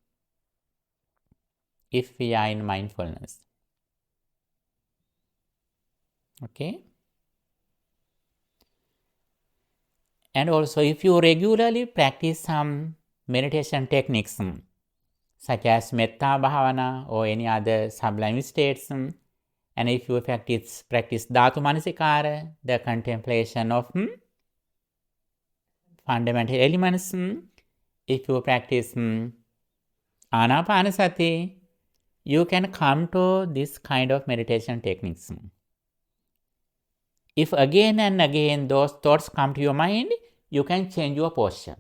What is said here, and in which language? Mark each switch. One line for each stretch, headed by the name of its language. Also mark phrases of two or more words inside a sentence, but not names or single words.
English: If we are in mindfulness. Okay? And also, if you regularly practice some meditation techniques, such as
Pali: metta bhavana
English: or any other sublime states, and if you practice
Pali: dhatu manasikara,
English: the contemplation of fundamental elements, if you practice anapanasati, you can come to this kind of meditation techniques. If again and again those thoughts come to your mind, you can change your posture.